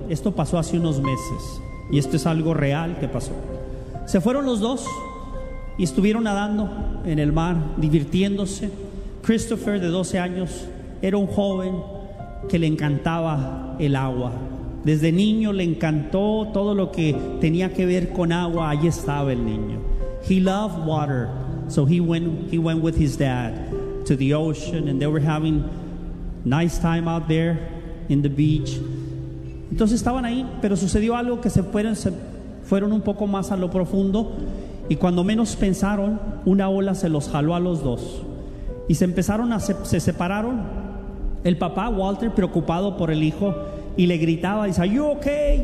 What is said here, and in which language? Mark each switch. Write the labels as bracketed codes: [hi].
[es] Esto pasó hace unos meses y esto es algo real que pasó. Se fueron los dos y estuvieron nadando en el mar, divirtiéndose. Christopher, de 12 años, era un joven que le encantaba el agua. Desde niño le encantó todo lo que tenía que ver con agua. Allí estaba el niño. [en] He loved water, so he went with his dad to the ocean, and they were having nice time out there in the beach. [es] Entonces estaban ahí, pero sucedió algo que se fueron un poco más a lo profundo, y cuando menos pensaron, una ola se los jaló a los dos y se separaron. El papá, Walter, preocupado por el hijo, y le gritaba, dice, [en] "Are you okay?